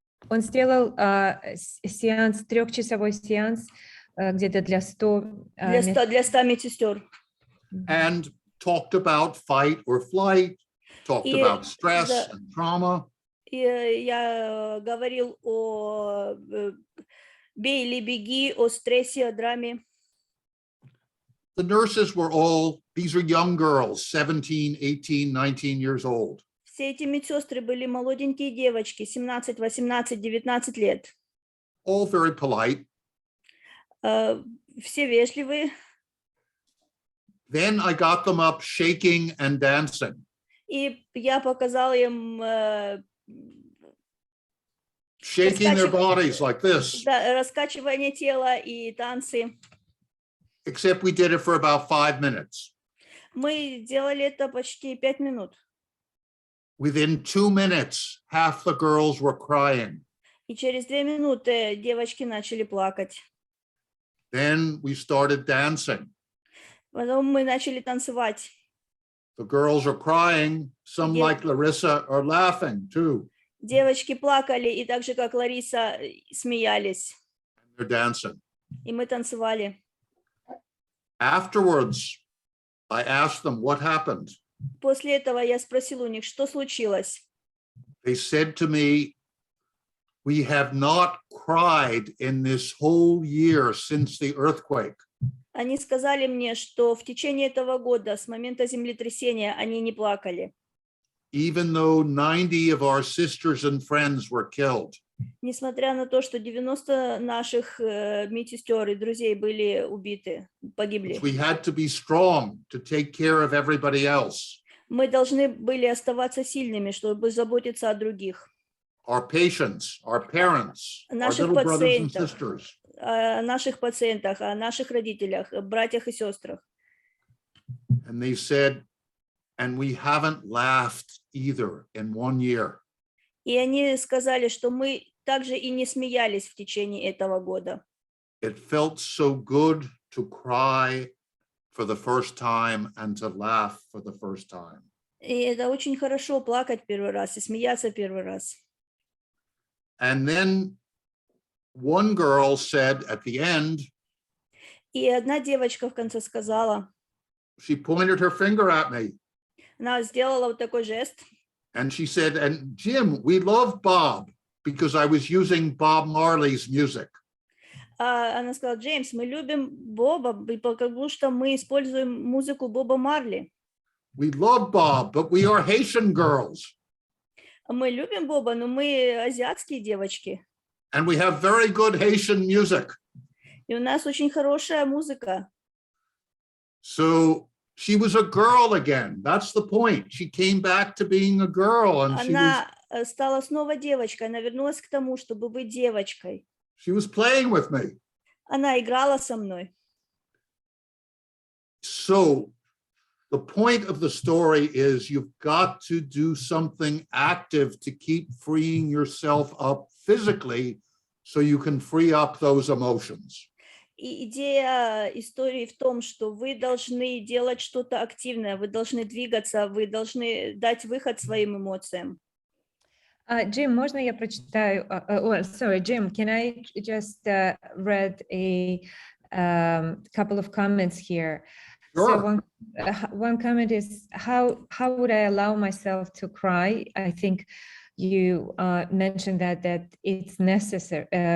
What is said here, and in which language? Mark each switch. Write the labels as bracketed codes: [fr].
[ru] Он сделал сеанс, 3-часовой сеанс где-то для 100 медсестер. [en] And talked about fight or flight, talked about stress and trauma. [ru] И я говорил о бей или беги, о стрессе, о драме. [en] The nurses were all, these are young girls, 17, 18, 19 years old. [ru] Все эти медсестры были молоденькие девочки, 17, 18, 19 лет. [en] All very polite. [ru] Все вежливые. [en] Then I got them up shaking and dancing. [ru] И я показала им [en] Shaking their bodies like this. [ru] раскачивание тела и танцы. [en] Except we did it for about 5 minutes. [ru] Мы делали это почти 5 минут. [en] Within 2 minutes, half the girls were crying. [ru] И через 2 минуты девочки начали плакать. [en] Then we started dancing. [ru] Потом мы начали танцевать. [en] The girls are crying. Some, like Larissa, are laughing too. [ru] Девочки плакали, и так же, как Лариса, смеялись. [en] They're dancing. [ru] И мы танцевали. [en] Afterwards, I asked them what happened. [ru] После этого я спросила у них, что случилось. [en] They said to me, we have not cried in this whole year since the earthquake. [ru] Они сказали мне, что в течение этого года, с момента землетрясения, они не плакали. [en] Even though 90 of our sisters and friends were killed. [ru] Несмотря на то, что 90 наших медсестер и друзей были убиты, погибли. [en] We had to be strong to take care of everybody else. [ru] Мы должны были оставаться сильными, чтобы заботиться о других. [en] Our patients, our parents, our [ru] Наших [en] little brothers and [ru] пациентов, [en] sisters. [ru] о наших пациентах, о наших родителях, братьях и сестрах. [en] And they said, and we haven't laughed either in 1 year. [ru] И они сказали, что мы также и не смеялись в течение этого года. [en] It felt so good to cry for the first time and to laugh for the first time. [ru] И это очень хорошо плакать первый раз и смеяться первый раз. [en] And then one girl said at the end, [ru] И одна девочка в конце сказала, [en] she pointed her finger at me [ru] она сделала вот такой жест. [en] and she said, and Jim, we love Bob because I was using Bob Marley's music. [ru] Она сказала, Джеймс, мы любим Боба, потому что мы используем музыку Боба Марли. [en] We love Bob, but we are Haitian girls. [ru] Мы любим Боба, но мы азиатские девочки. [en] And we have very good Haitian music. [ru] И у нас очень хорошая музыка. [en] So she was a girl again. That's the point. She came back to being a girl and [ru] Она стала снова девочкой, она вернулась к тому, чтобы быть девочкой. [en] she was playing with me. [ru] Она играла со мной. [en] So the point of the story is you've got to do something active to keep freeing yourself up physically so you can free up those emotions. [ru] И идея истории в том, что вы должны делать что-то активное, вы должны двигаться, вы должны дать выход своим эмоциям. Jim, можно я прочитаю? [en] Sorry, Jim, can I just read a couple of comments here? Sure. So one comment is, how would I allow myself to cry? I think you mentioned that it's necessary.